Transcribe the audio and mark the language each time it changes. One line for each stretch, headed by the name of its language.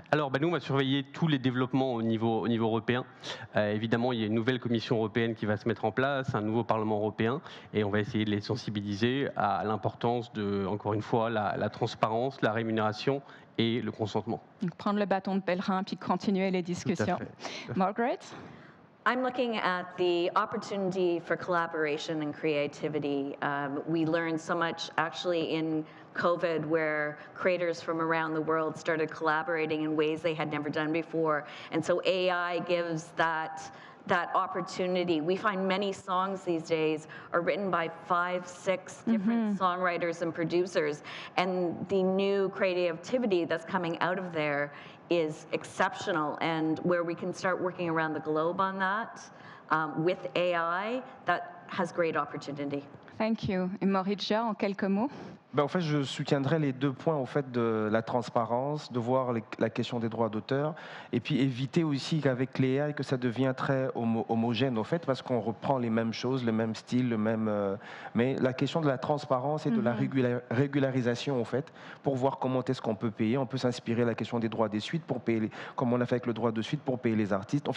French: Alors, nous, on va surveiller tous les développements au niveau européen. Évidemment, il y a une nouvelle Commission européenne qui va se mettre en place, un nouveau Parlement européen, et on va essayer de les sensibiliser à l'importance de, encore une fois, la transparence, la rémunération et le consentement. Donc, prendre le bâton de pèlerin puis continuer les discussions. Margaret?
English: I'm looking at the opportunity for collaboration and creativity. We learned so much actually in COVID, where creators from around the world started collaborating in ways they had never done before. And so AI gives that opportunity. We find many songs these days are written by 5, 6 different songwriters and producers. And the new creativity that's coming out of there is exceptional. And where we can start working around the globe on that with AI, that has great opportunity. Thank you.
French: Et Morija, en quelques mots? En fait, je soutiendrai les 2 points, en fait, de la transparence, de voir la question des droits d'auteur, et puis éviter aussi qu'avec les AI, que ça devient très homogène, en fait, parce qu'on reprend les mêmes choses, le même style, mais la question de la transparence et de la régularisation, en fait, pour voir comment est-ce qu'on peut payer. On peut s'inspirer de la question des droits des suites, pour payer, comme on a fait avec le droit de suite, pour payer les artistes.